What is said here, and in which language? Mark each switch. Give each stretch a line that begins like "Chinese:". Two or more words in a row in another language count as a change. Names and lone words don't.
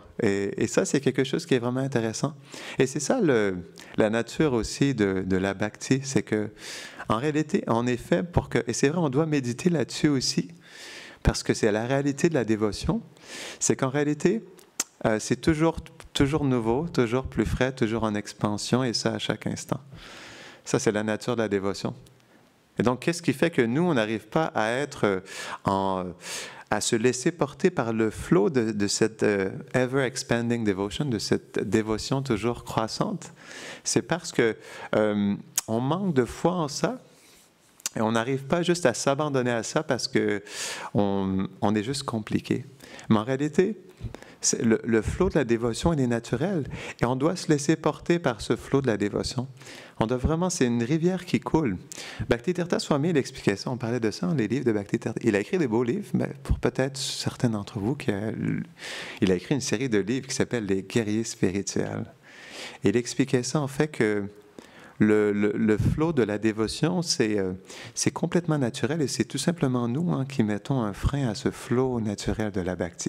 French: Et ça, c'est quelque chose qui est vraiment intéressant. Et c'est ça la nature aussi de la bhakti, c'est que, en réalité, en effet, et c'est vrai, on doit méditer là-dessus aussi, parce que c'est la réalité de la dévotion, c'est qu'en réalité, c'est toujours nouveau, toujours plus frais, toujours en expansion, et ça à chaque instant. Ça, c'est la nature de la dévotion. Et donc, qu'est-ce qui fait que nous, on n'arrive pas à être à se laisser porter par le flot de cette
English: ever-expanding devotion,
French: de cette dévotion toujours croissante? C'est parce que on manque de foi en ça, et on n'arrive pas juste à s'abandonner à ça parce qu'on est juste compliqué. Mais en réalité, le flot de la dévotion, il est naturel. Et on doit se laisser porter par ce flot de la dévotion. On doit vraiment, c'est une rivière qui coule. Bhakti-tirtha Swami, il expliquait ça, on parlait de ça dans les livres de Bhakti-tirtha. Il a écrit des beaux livres, mais pour peut-être certains d'entre vous, il a écrit une série de livres qui s'appelle Les guerriers spirituels. Et il expliquait ça, en fait, que le flot de la dévotion, c'est complètement naturel et c'est tout simplement nous qui mettons un frein à ce flot naturel de la bhakti.